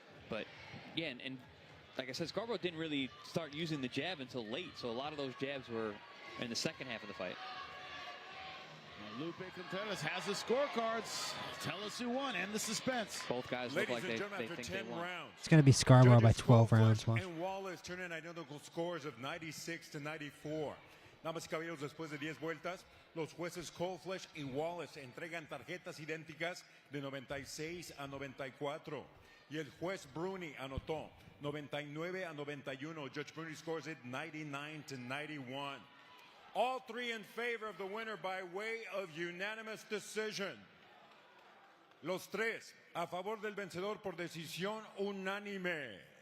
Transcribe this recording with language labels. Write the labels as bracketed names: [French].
[English] But, yeah, and like I said, Scarborough didn't really start using the jab until late, so a lot of those jabs were in the second half of the fight. Lupe Contreras has the scorecards. Tell us who won and the suspense. Both guys look like they think they won. It's going to be Scarborough by 12 rounds. And Wallace turn in identical scores of 96 to 94. [Spanish] Damas y caballeros, después de 10 vueltas, los jueces Coldflesh y Wallace entregan tarjetas idénticas de 96 a 94. Y el juez Bruni anotó 99-91. [English] Judge Bruni scores it 99-91. All three in favor of the winner by way of unanimous decision. [Spanish] Los tres a favor del vencedor por decisión unánime.